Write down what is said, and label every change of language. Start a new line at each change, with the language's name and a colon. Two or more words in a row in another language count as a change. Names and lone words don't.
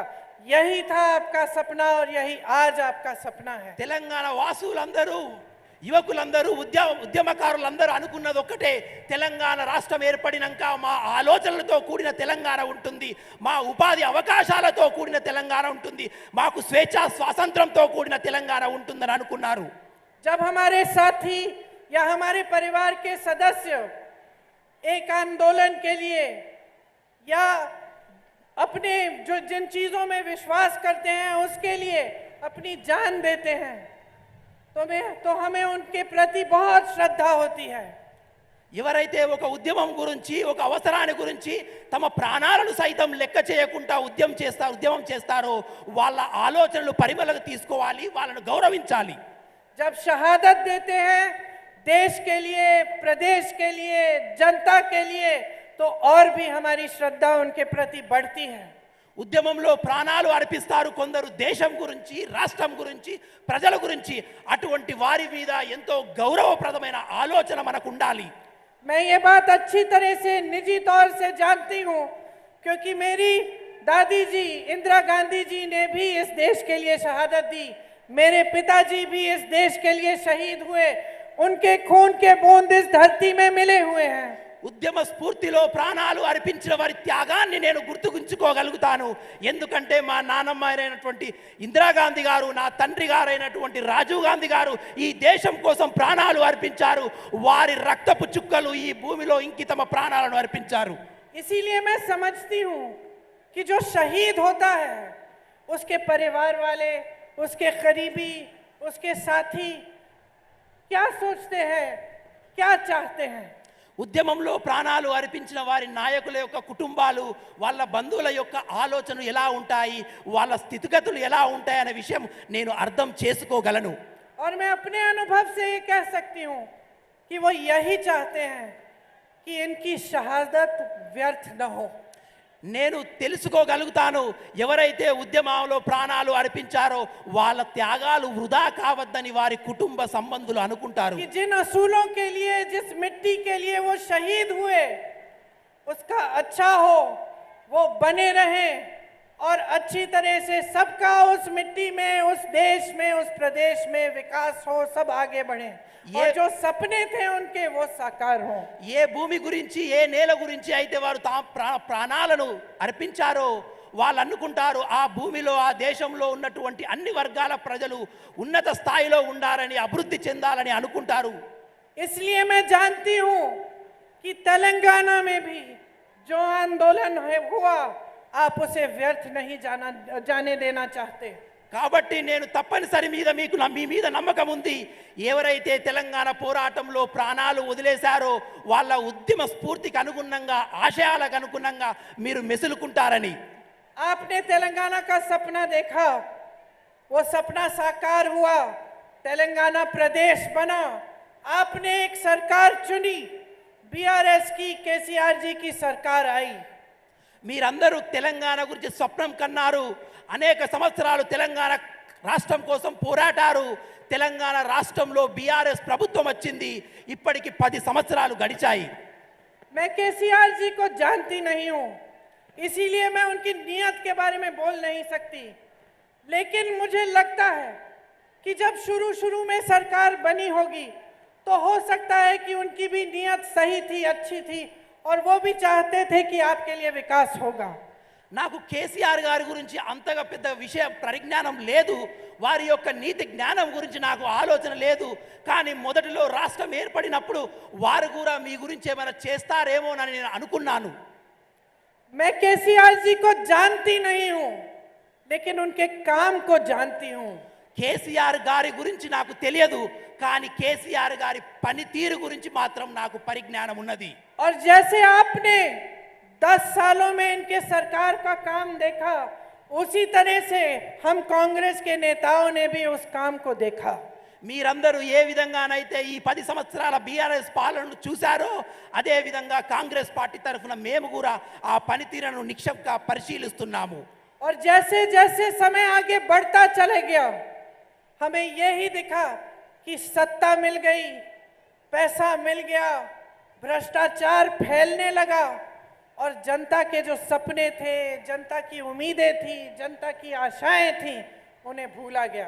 Hindi: यही था आपका सपना और यही आज आपका सपना है।
Telugu: తెలంగాణ వాసులందరూ, యువకులందరూ, ఉద్యమకారులందరూ అనుకున్నది ఒక్కటే, తెలంగాణ రాష్ట్రం ఏర్పడినాక మా ఆలోచనలతో కూడిన తెలంగాణ ఉంటుంది, మా ఉపాధి అవకాశాలతో కూడిన తెలంగాణ ఉంటుంది, మాకు స్వేచ్ఛ స్వాతంత్రంతో కూడిన తెలంగాణ ఉంటుందని అనుకున్నారు।
Hindi: जब हमारे साथी या हमारे परिवार के सदस्य एक आंदोलन के लिए या अपने जो जिन चीजों में विश्वास करते हैं उसके लिए अपनी जान देते हैं तो हमें उनके प्रति बहुत श्रद्धा होती है।
Telugu: ఎవరైతే ఒక ఉద్యమం గురించి, ఒక అవసరాన్ని గురించి తమ ప్రాణాలను సైతం లెక్క చేయకుండా ఉద్యమం చేస్తారో వాళ్ళ ఆలోచనలు పరిమళకు తీసుకోవాలి, వాళ్ళను గౌరవించాలి।
Hindi: जब शहादत देते हैं देश के लिए, प्रदेश के लिए, जनता के लिए, तो और भी हमारी श्रद्धा उनके प्रति बढ़ती है।
Telugu: ఉద్యమంలో ప్రాణాలు అర్పిస్తారు కొందరు దేశం గురించి, రాష్ట్రం గురించి, ప్రజల గురించి। అటువంటి వారి మీద ఎంతో గౌరవప్రదమైన ఆలోచన మనకు ఉండాలి।
Hindi: मैं ये बात अच्छी तरह से निजी तौर से जानती हूँ क्योंकि मेरी दादी जी इंदिरा गांधी जी ने भी इस देश के लिए शहादत दी, मेरे पिताजी भी इस देश के लिए शहीद हुए, उनके खून के बूंद इस धरती में मिले हुए हैं।
Telugu: ఉద్యమ స్ఫూర్తిలో ప్రాణాలు అర్పించిన వారి త్యాగాన్ని నేను గుర్తుంచుకోగలుగుతాను। ఎందుకంటే మా నాన్నమ్మ అయినటువంటి ఇందిరాగాంధీ గారు, నా తండ్రి గారైనటువంటి రాజీవ్ గాంధీ గారు ఈ దేశం కోసం ప్రాణాలు అర్పించారు। వారి రక్తపు చుక్కలు ఈ భూమిలో ఇంకి తమ ప్రాణాలను అర్పించారు।
Hindi: इसीलिए मैं समझती हूँ कि जो शहीद होता है उसके परिवार वाले, उसके करीबी, उसके साथी क्या सोचते हैं, क्या चाहते हैं।
Telugu: ఉద్యమంలో ప్రాణాలు అర్పించిన వారి నాయకుల యొక్క కుటుంబాలు, వాళ్ళ బంధువుల యొక్క ఆలోచనలు ఎలా ఉంటాయి, వాళ్ళ స్థితిగతులు ఎలా ఉంటాయి అనే విషయం నేను అర్థం చేసుకోగలను।
Hindi: और मैं अपने अनुभव से ये कह सकती हूँ कि वो यही चाहते हैं कि इनकी शहादत व्यर्थ न हो।
Telugu: నేను తెలుసుకోగలుగుతాను, ఎవరైతే ఉద్యమంలో ప్రాణాలు అర్పించారో వాళ్ళ త్యాగాలు వృధా కావద్దని వారి కుటుంబ సంబంధులు అనుకుంటారు।
Hindi: कि जिन असूलों के लिए, जिस मिट्टी के लिए वो शहीद हुए उसका अच्छा हो, वो बने रहे और अच्छी तरह से सबका उस मिट्टी में, उस देश में, उस प्रदेश में विकास हो, सब आगे बढ़े और जो सपने थे उनके वो साकार हो।
Telugu: ఏ భూమి గురించి, ఏ నేల గురించి అయితే వారు ప్రాణాలను అర్పించారో వాళ్ళు అనుకుంటారు ఆ భూమిలో, ఆ దేశంలో ఉన్నటువంటి అన్ని వర్గాల ప్రజలు ఉన్నత స్థాయిలో ఉండాలని, అభివృద్ధి చెందాలని అనుకుంటారు।
Hindi: इसलिए मैं जानती हूँ कि तेलंगाना में भी जो आंदोलन हुआ आप उसे व्यर्थ नहीं जाने देना चाहते।
Telugu: కాబట్టి నేను తప్పనిసరి మీద మీ మీద నమ్మకం ఉంది, ఎవరైతే తెలంగాణ పోరాటంలో ప్రాణాలు వదిలేశారో వాళ్ళ ఉద్యమ స్ఫూర్తికి అనుగుణంగా, ఆశయాలకు అనుగుణంగా మీరు మెసులుకుంటారని।
Hindi: आपने तेलंगाना का सपना देखा, वो सपना साकार हुआ, तेलंगाना प्रदेश बना, आपने एक सरकार चुनी बीआरएस की केसीआर जी की सरकार आई।
Telugu: మీరందరూ తెలంగాణ గురించి స్వప్నం కన్నారు, అనేక సంవత్సరాలు తెలంగాణ రాష్ట్రం కోసం పోరాటారు. తెలంగాణ రాష్ట్రంలో బీఆర్ఎస్ ప్రభుత్వం వచ్చింది, ఇప్పటికి 10 సంవత్సరాలు గడిచాయి.
Hindi: मैं केसीआर जी को जानती नहीं हूं, इसीलिए मैं उनकी नीयत के बारे में बोल नहीं सकती, लेकिन मुझे लगता है कि जब शुरू में सरकार बनी होगी तो हो सकता है कि उनकी भी नीयत सही थी, अच्छी थी, और वो भी चाहते थे कि आपके लिए विकास होगा।
Telugu: నాకు కేసీఆర్ గారి గురించి అంతగా పెద్ద విషయ పరిజ్ఞానం లేదు, వారి యొక్క నీతి జ్ఞానం గురించి నాకు ఆలోచన లేదు. కానీ మొదటిలో రాష్ట్రం ఏర్పడినప్పుడు వారు కూడా మీ గురించి ఏమైనా చేస్తారేమోనని నేను అనుకున్నాను.
Hindi: मैं केसीआर जी को जानती नहीं हूं, लेकिन उनके काम को जानती हूं।
Telugu: కేసీఆర్ గారి గురించి నాకు తెలియదు, కానీ కేసీఆర్ గారి పనితీరు గురించి మాత్రం నాకు పరిజ్ఞానం ఉన్నది.
Hindi: और जैसे आपने 10 सालों में इनके सरकार का काम देखा, उसी तरह से हम कांग्रेस के नेताओं ने भी उस काम को देखा।
Telugu: మీరందరూ ఏ విధంగానైతే ఈ 10 సంవత్సరాల బీఆర్ఎస్ పాలనను చూశారో అదే విధంగా కాంగ్రెస్ పార్టీ తరఫున మేము కూడా ఆ పనితీరును నిక్షేపంగా పరిశీలిస్తున్నాము.
Hindi: और जैसे जैसे समय आगे बढ़ता चले गया, हमें यही दिखा कि सत्ता मिल गई, पैसा मिल गया, भ्रष्टाचार फैलने लगा, और जनता के जो सपने थे, जनता की उम्मीदें थी, जनता की आशाएं थी, उन्हें भूला गया।